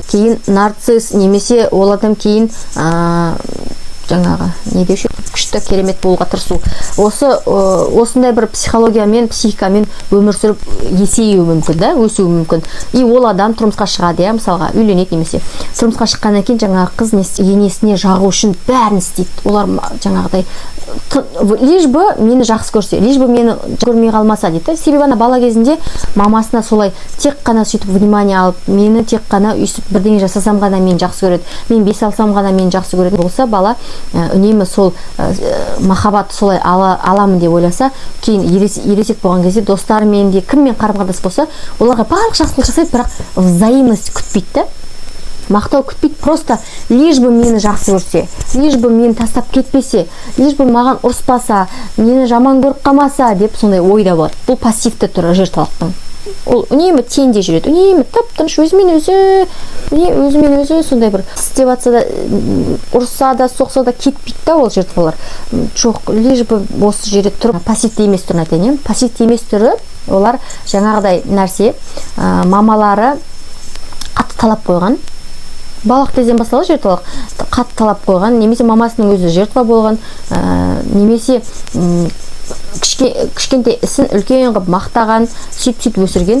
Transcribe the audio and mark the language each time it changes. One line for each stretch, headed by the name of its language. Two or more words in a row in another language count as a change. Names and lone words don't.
Kazakh: Кейін нарцисс, немесе ол адам кейін жаңағы не деуші күшті керемет болуға тырысу. Осындай бір психологиямен, психикамен өмір сүріп есеюі мүмкін, өсуі мүмкін. И ол адам тұрмысқа шығады, мысалға үйленеді, немесе тұрмысқа шыққаннан кейін жаңағы қыз енесіне жағу үшін бәрін істейді. Олар жаңағыдай
Russian: лишь бы
Kazakh: мені жақсы көрсе,
Russian: лишь бы
Kazakh: мені көрмей қалмаса дейді. Себебі ана бала кезінде мамасына солай тек қана сөйтіп внимание алып, мені тек қана өйстіп бірдеңе жасасам ғана мені жақсы көреді, мен бес алсам ғана мені жақсы көреді болса, бала үнемі сол махаббат солай аламын деп ойласа, кейін ересек болған кезде достарымен де кіммен қарым-қатынас болса, оларға барлық жақсылық жасайды, бірақ взаимность күтпейді. Мақтау күтпейді,
Russian: просто лишь бы
Kazakh: мені жақсы көрсе,
Russian: лишь бы
Kazakh: мені тастап кетпесе,
Russian: лишь бы
Kazakh: маған ұрыспаса, мені жаман көріп қалмаса деп сондай ойда болады. Бұл пассивті түрі жертвалықтың. Ол үнемі теңде жүреді, үнемі тып-тыныш өзімен өзі сондай бір істеп атса да, ұрса да, соқса да кетпейді ол жертвалар. Жоқ,
Russian: лишь бы
Kazakh: осы жерде тұрып, пассивті емес түрін айтайын. Пассивті емес түрі, олар жаңағыдай нәрсе, мамалары қатты талап қойған. Балық кезден басталды жертвалық, қатты талап қойған, немесе мамасының өзі жертва болған, немесе кішкентай ісін үлкен қылып мақтаған, сөйтіп өсірген.